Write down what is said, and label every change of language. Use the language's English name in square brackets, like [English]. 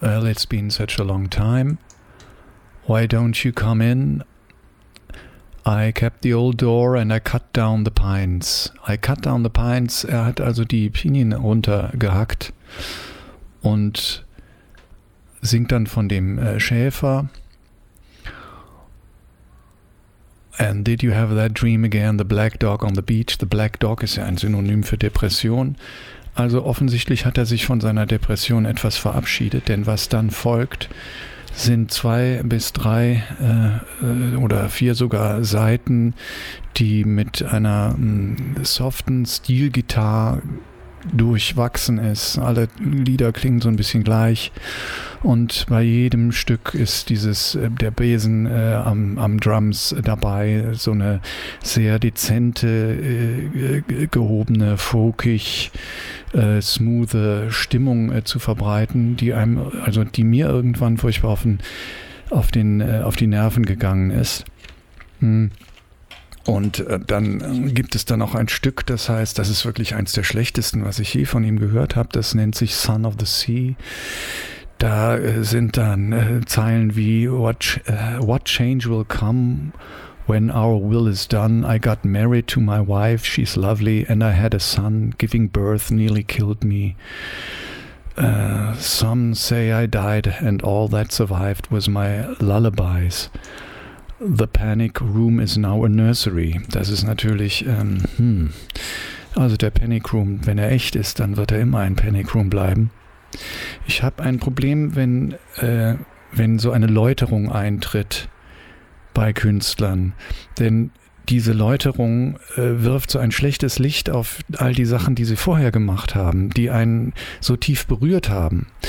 [English] Well, it's been such a long time. Why don't you come in? I kept the old door and I cut down the pines. I cut down the pines. [German] Er hat also die Pinien runtergehackt und singt dann von dem Schäfer. [English] And did you have that dream again, the black dog on the beach? [German] The black dog ist ja ein Synonym für Depression. Also offensichtlich hat er sich von seiner Depression etwas verabschiedet, denn was dann folgt, sind 2 bis 3 oder 4 sogar Saiten, die mit einer soften Steel-Gitarre durchwachsen ist. Alle Lieder klingen so ein bisschen gleich und bei jedem Stück ist dieses der Besen am Drums dabei, so eine sehr dezente, gehobene, folkig, smooth Stimmung zu verbreiten, die einem, also die mir irgendwann furchtbar auf die Nerven gegangen ist. Und dann gibt es dann auch ein Stück, das heißt, das ist wirklich eins der schlechtesten, was ich je von ihm gehört habe. Das nennt sich Son of the Sea. Da sind dann Zeilen wie [English] what change will come when our will is done? I got married to my wife, she's lovely, and I had a son, giving birth nearly killed me. Some say I died and all that survived was my lullabies. The Panic Room is now a nursery. [German] Das ist natürlich, also der Panic Room, wenn er echt ist, dann wird er immer ein Panic Room bleiben. Ich habe ein Problem, wenn so eine Läuterung eintritt bei Künstlern, denn diese Läuterung wirft so ein schlechtes Licht auf all die Sachen, die sie vorher gemacht haben, die einen so tief berührt haben.